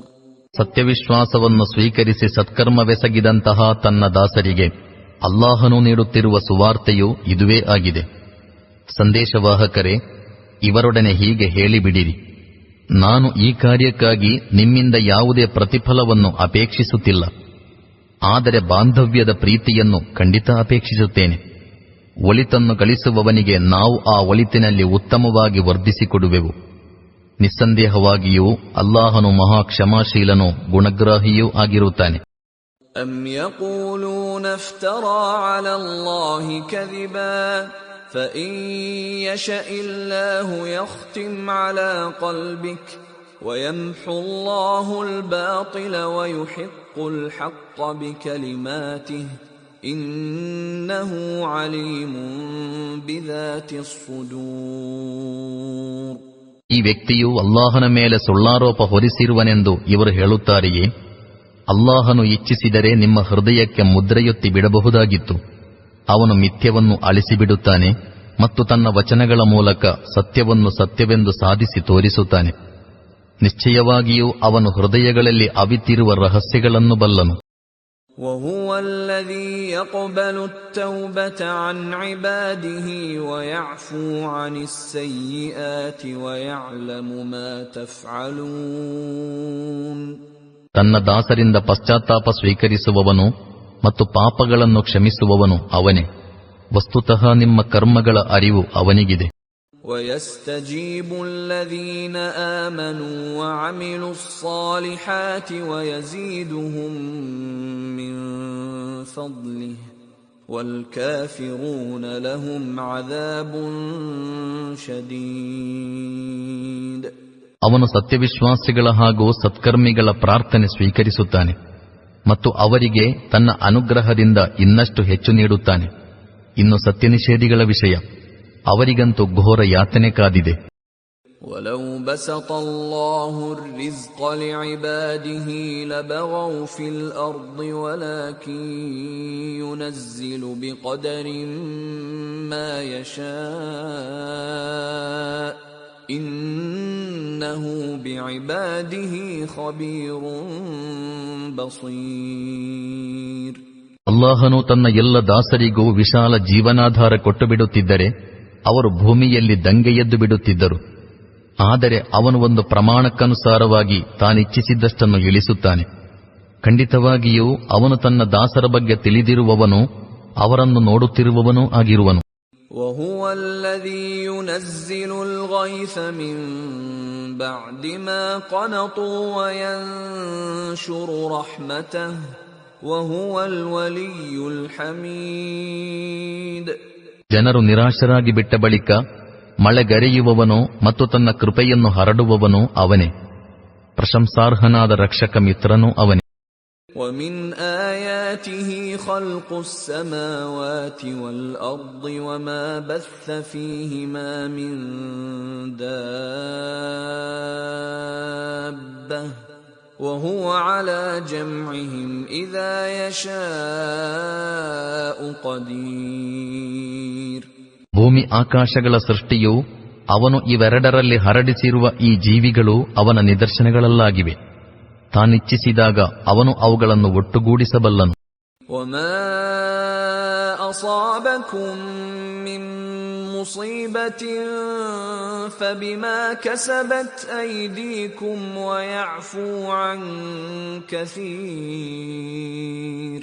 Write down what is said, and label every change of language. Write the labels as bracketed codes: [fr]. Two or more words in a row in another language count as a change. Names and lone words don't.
[kn] ಸತ್ಯವಿಶ್ವಾಸವನ್ನು ಸ್ವೀಕರಿಸಿ ಸತ್ಕರ್ಮವೆಸಗಿದಂತಹ ತನ್ನ ದಾಸರಿಗೆ ಅಲ್ಲಾಹನು ನೀಡುತ್ತಿರುವ ಸುವಾರ್ತೆಯು ಇದುವೇ ಆಗಿದೆ. ಸಂದೇಶವಾಹಕರೇ, ಇವರೊಡನೆ ಹೀಗೆ ಹೇಳಿಬಿಡಿರಿ, ನಾನು ಈ ಕಾರ್ಯಕ್ಕಾಗಿ ನಿಮ್ಮಿಂದ ಯಾವುದೇ ಪ್ರತಿಫಲವನ್ನು ಅಪೇಕ್ಷಿಸುತ್ತಿಲ್ಲ. ಆದರೆ ಬಾಂಧವ್ಯದ ಪ್ರೀತಿಯನ್ನು ಖಂಡಿತ ಅಪೇಕ್ಷಿಸುತ್ತೇನೆ. ಒಳಿತನ್ನು ಗಳಿಸುವವನಿಗೆ ನಾವು ಆ ಒಳಿತಿನಲ್ಲಿ ಉತ್ತಮವಾಗಿ ವರ್ಧಿಸಿಕೊಡುವೆವು. ನಿಸ್ಸಂದೇಹವಾಗಿಯೂ ಅಲ್ಲಾಹನು ಮಹಾ ಕ್ಷಮಾಶೀಲನೂ ಗುಣಗ್ರಾಹಿಯೂ ಆಗಿರುತ್ತಾನೆ. [ar] أم يقولون افترى على الله كذبا فإن يشأ الله يختم على قلبك ويمحو الله الباطل ويحق الحق بكلماته إنه عليم بذات الصدور. [kn] ಈ ವ್ಯಕ್ತಿಯು ಅಲ್ಲಾಹನ ಮೇಲೆ ಸುಳ್ಳಾರೋಪ ಹೊರಿಸಿರುವನೆಂದು ಇವರು ಹೇಳುತ್ತಾರೆಯೇ? ಅಲ್ಲಾಹನು ಇಚ್ಛಿಸಿದರೆ ನಿಮ್ಮ ಹೃದಯಕ್ಕೆ ಮುದ್ರೆಯೊತ್ತಿ ಬಿಡಬಹುದಾಗಿತ್ತು. ಅವನು ಮಿಥ್ಯವನ್ನು ಅಳಿಸಿಬಿಡುತ್ತಾನೆ ಮತ್ತು ತನ್ನ ವಚನಗಳ ಮೂಲಕ ಸತ್ಯವನ್ನು ಸತ್ಯವೆಂದು ಸಾಧಿಸಿ ತೋರಿಸುತ್ತಾನೆ. ನಿಶ್ಚಯವಾಗಿಯೂ ಅವನು ಹೃದಯಗಳಲ್ಲಿ ಅವಿತಿರುವ ರಹಸ್ಯಗಳನ್ನು ಬಲ್ಲನು. [ar] وهو الذي يقبل التوبة عن عباده ويعفو عن السيئات ويعلم ما تفعلون. [kn] ತನ್ನ ದಾಸರಿಂದ ಪಶ್ಚಾತ್ತಾಪ ಸ್ವೀಕರಿಸುವವನು ಮತ್ತು ಪಾಪಗಳನ್ನು ಕ್ಷಮಿಸುವವನು ಅವನೇ. ವಸ್ತುತಃ ನಿಮ್ಮ ಕರ್ಮಗಳ ಅರಿವು ಅವನಿಗಿದೆ. [ar] ويستجيب الذين آمنوا وعملوا الصالحات ويزيدهم من فضله والكافرون لهم عذاب شديد. [kn] ಅವನು ಸತ್ಯವಿಶ್ವಾಸಿಗಳ ಹಾಗೂ ಸತ್ಕರ್ಮಿಗಳ ಪ್ರಾರ್ಥನೆ ಸ್ವೀಕರಿಸುತ್ತಾನೆ ಮತ್ತು ಅವರಿಗೆ ತನ್ನ ಅನುಗ್ರಹದಿಂದ ಇನ್ನಷ್ಟು ಹೆಚ್ಚು ನೀಡುತ್ತಾನೆ. ಇನ್ನು ಸತ್ಯನಿಷೇಧಿಗಳ ವಿಷಯ, ಅವರಿಗಂತೂ ಘೋರ ಯಾತನೆ ಕಾದಿದೆ. [ar] وَلَوْ بَسَطَ اللَّهُ الرِّزْقَ لِعِبَادِهِ لَبَغَوْا فِي الْأَرْضِ وَلَكِن يُنَزِّلُ بِقَدَرٍ مَّا يَشَاءُ إِنَّهُ بِعِبَادِهِ خَبِيرٌ بَصِيرٌ. [kn] ಅಲ್ಲಾಹನು ತನ್ನ ಎಲ್ಲ ದಾಸರಿಗೂ ವಿಶಾಲ ಜೀವನಾಧಾರ ಕೊಟ್ಟು ಬಿಡುತ್ತಿದ್ದರೆ ಅವರು ಭೂಮಿಯಲ್ಲಿ ದಂಗೆ ಎದ್ದು ಬಿಡುತ್ತಿದ್ದರು. ಆದರೆ ಅವನು ಒಂದು ಪ್ರಮಾಣಕ್ಕನುಸಾರವಾಗಿ ತಾನಿಚ್ಛಿಸಿದ್ದಷ್ಟನ್ನು ಇಳಿಸುತ್ತಾನೆ. ಖಂಡಿತವಾಗಿಯೂ ಅವನು ತನ್ನ ದಾಸರ ಬಗ್ಗೆ ತಿಳಿದಿರುವವನು, ಅವರನ್ನು ನೋಡುತ್ತಿರುವವನೂ ಆಗಿರುವನು. [ar] وَهُوَ الَّذِي يُنَزِّلُ الْغَيْثَ مِن بَعْدِ مَا قَنَطُوا وَيَنشُرُ رَحْمَتَهُ وَهُوَ الْوَلِيُّ الْحَمِيدُ. [kn] ಜನರು ನಿರಾಶರಾಗಿ ಬಿಟ್ಟ ಬಳಿಕ ಮಳೆಗರೆಯುವವನು ಮತ್ತು ತನ್ನ ಕೃಪೆಯನ್ನು ಹರಡುವವನು ಅವನೇ. ಪ್ರಶಂಸಾರ್ಹನಾದ ರಕ್ಷಕ ಮಿತ್ರನೂ ಅವನೇ. [ar] وَمِنْ آيَاتِهِ خَلْقُ السَّمَاوَاتِ وَالْأَرْضِ وَمَا بَثَّ فِيهِمَا مِنْ دَابَّةٍ وهو على جمعهم إذا يشاء قدير. [kn] ಭೂಮಿ ಆಕಾಶಗಳ ಸೃಷ್ಟಿಯು ಅವನು ಇವೆರಡರಲ್ಲಿ ಹರಡಿಸಿರುವ ಈ ಜೀವಿಗಳು ಅವನ ನಿದರ್ಶನಗಳಲ್ಲಾಗಿವೆ. ತಾನಿಚ್ಛಿಸಿದಾಗ ಅವನು ಅವುಗಳನ್ನು ಒಟ್ಟುಗೂಡಿಸಬಲ್ಲನು. [ar] وما أصابكم من مصيبة فبما كسبت أيديكم ويعفو عن كثير.